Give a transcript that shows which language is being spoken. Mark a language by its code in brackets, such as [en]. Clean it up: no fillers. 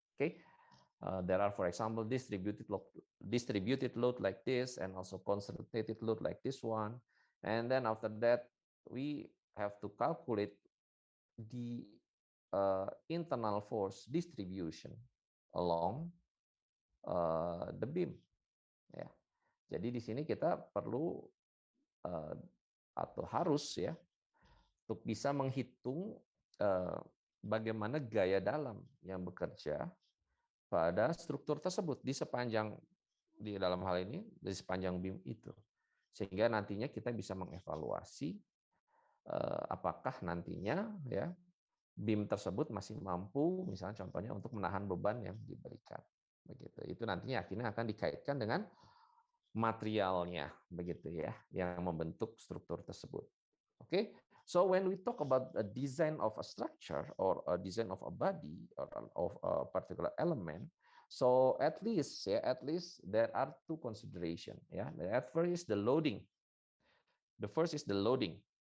[en] Okay, there are, for example, distributed load like this, and also concentrated load like this one. And then after that, we have to calculate the internal force distribution along the beam. [id] Ya, jadi di sini kita perlu atau harus ya untuk bisa menghitung bagaimana gaya dalam yang bekerja pada struktur tersebut di dalam hal ini di sepanjang BIM itu, sehingga nantinya kita bisa mengevaluasi apakah nantinya ya BIM tersebut masih mampu, misalnya contohnya untuk menahan beban yang diberikan, begitu. Itu nantinya akhirnya akan dikaitkan dengan materialnya, begitu ya, yang membentuk struktur tersebut. [en] Oke, so when we talk about a design of a structure or a design of a body or of a particular element, so at least there are two consideration. Yeah, the first is the loading. The first is the loading.